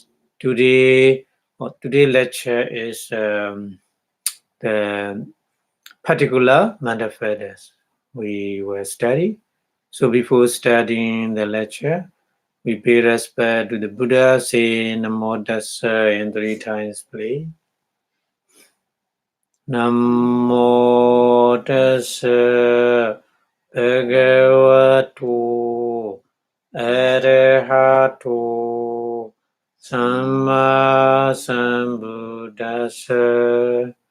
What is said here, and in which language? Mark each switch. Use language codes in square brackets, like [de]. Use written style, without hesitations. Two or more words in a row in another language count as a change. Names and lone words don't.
[en] Today lecture is the particular manifestos we will study. So before studying the lecture, we pay respect to the Buddha, say [pi] Namo Tassa [en] in 3 times, please. [pi] Namo Tassa Bhagavato Arahato Samma Sambuddhassa.